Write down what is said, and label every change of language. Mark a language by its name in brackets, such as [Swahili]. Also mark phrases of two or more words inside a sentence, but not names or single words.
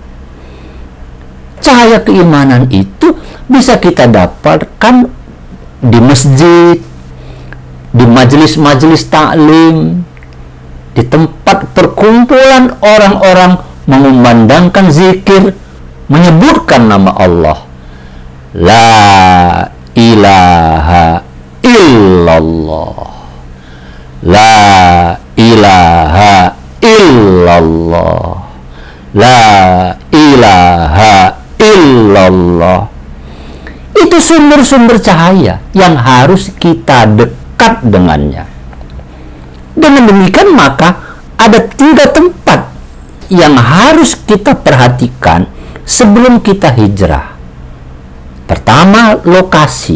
[Indonesian] Cahaya keimanan itu bisa kita dapatkan di masjid, di majelis-majelis taklim, di tempat perkumpulan orang-orang mengumandangkan zikir, menyebutkan nama Allah. [Arabic] لا إله إلا الله. لا إله إلا الله. لا إله إلا الله. [Indonesian] Itu sumber-sumber cahaya yang harus kita dekat dengannya. Dengan demikian maka ada 3 tempat yang harus kita perhatikan sebelum kita hijrah. Pertama, lokasi.